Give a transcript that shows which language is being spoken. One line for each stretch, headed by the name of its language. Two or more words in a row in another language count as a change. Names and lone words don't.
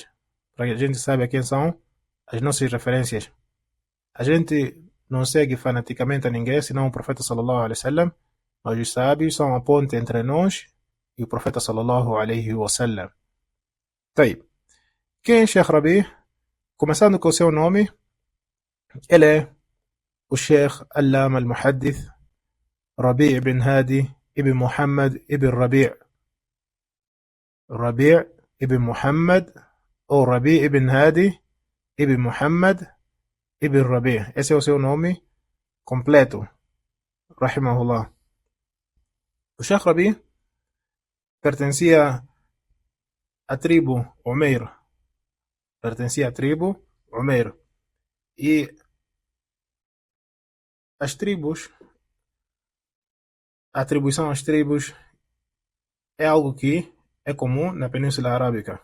Portuguese: Para que a gente saiba quem são as nossas referências. A gente não segue fanaticamente a ninguém, senão o profeta
Arabic: صلى الله عليه وسلم,
Portuguese: mas os sábios são a ponte entre nós e o profeta
Arabic: صلى الله عليه وسلم.
Portuguese: Taib. Quem é Sheikh Rabi? Começando com o seu nome, ele é o Sheikh Allama al-Muhaddith Rabi' ibn Hadi ibn Muhammad ibn Rabi'. Rabi' ibn Muhammad ou Rabi' ibn Hadi ibn Muhammad ibn Rabi'. Esse é o seu nome completo, rahimahullah. O Sheikh Rabi' pertencia à tribo Umair. Pertencia à tribo Umair. E as tribos, a atribuição às tribos é algo que é comum na Península Arábica.